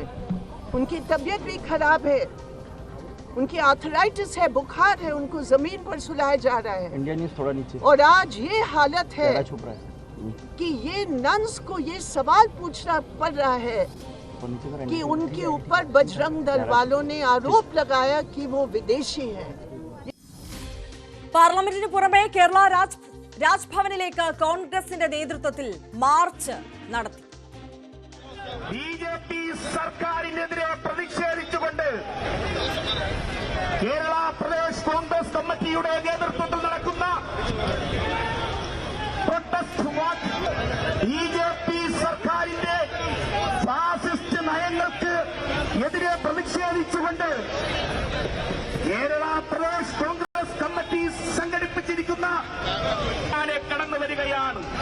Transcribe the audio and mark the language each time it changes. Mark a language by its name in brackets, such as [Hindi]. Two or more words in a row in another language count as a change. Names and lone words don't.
[Hindi] उनकी तबीयत भी खराब है, उनकी आर्थराइटिस है, बुखार है, उनको जमीन पर सुलाया जा रहा है. इंडिया न्यूज़ थोड़ा नीचे. और आज ये हालत है छुप रहा है कि ये नन्स को ये सवाल पूछना पड़ रहा है कि उनके ऊपर बजरंग दल वालों ने आरोप लगाया कि वो विदेशी हैं. [Malayalam] പാർലമെന്റിന് പുറമെ കേരള രാജ്ഭവനിലേക്ക് കോൺഗ്രസിന്റെ നേതൃത്വത്തിൽ മാർച്ച് നടത്തി. ബിജെപി സർക്കാരിനെതിരെ പ്രതിഷേധിച്ചുകൊണ്ട് കേരള പ്രദേശ് കോൺഗ്രസ് കമ്മിറ്റിയുടെ നേതൃത്വത്തിൽ നടക്കുന്ന [English] protest march [Malayalam] ബിജെപി സർക്കാരിന്റെ ഫാസിസ്റ്റ് നയങ്ങൾക്ക് എതിരെ പ്രതിഷേധിച്ചുകൊണ്ട് കേരള പ്രദേശ് കോൺഗ്രസ് കമ്മിറ്റി സംഘടിപ്പിച്ചിരിക്കുന്ന കടന്നു വരികയാണ്.